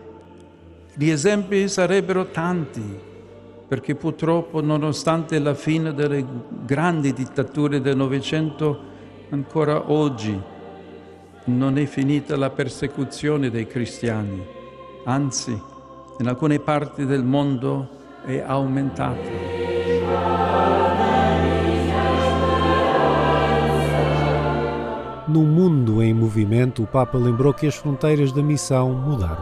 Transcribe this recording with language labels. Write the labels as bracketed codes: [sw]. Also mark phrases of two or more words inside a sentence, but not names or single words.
[it] Gli esempi sarebbero tanti, perché purtroppo nonostante la fine delle grandi dittature del Novecento, ancora oggi non è finita la persecuzione dei cristiani, anzi, in alcune parti del mondo è aumentata. [pt] Num mundo em movimento, o Papa lembrou que as fronteiras da missão mudaram.